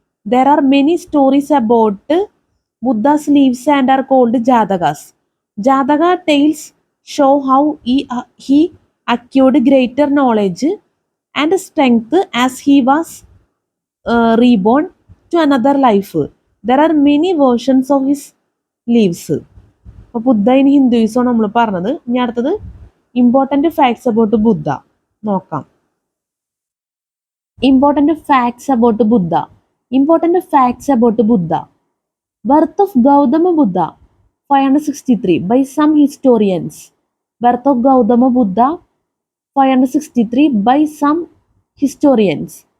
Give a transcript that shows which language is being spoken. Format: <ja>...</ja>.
<en>There are many stories about Buddha's lives and are called Jatakas. Jataka tales show how he acquired greater knowledge and strength as he was reborn to another life. There are many versions of his lives.</en> <ml>അപ്പോൾ ബുദ്ധ in Hinduism നമ്മൾ പറഞ്ഞത്. ഇനി അടുത്തത്</ml> <en>important facts about Buddha</en> <ml>നോക്കാം.</ml> <en>Important facts about Buddha. Important facts about Buddha. Birth of Gautama Buddha 563 by some historians. Birth of Gautama Buddha 563 by some historians.</en>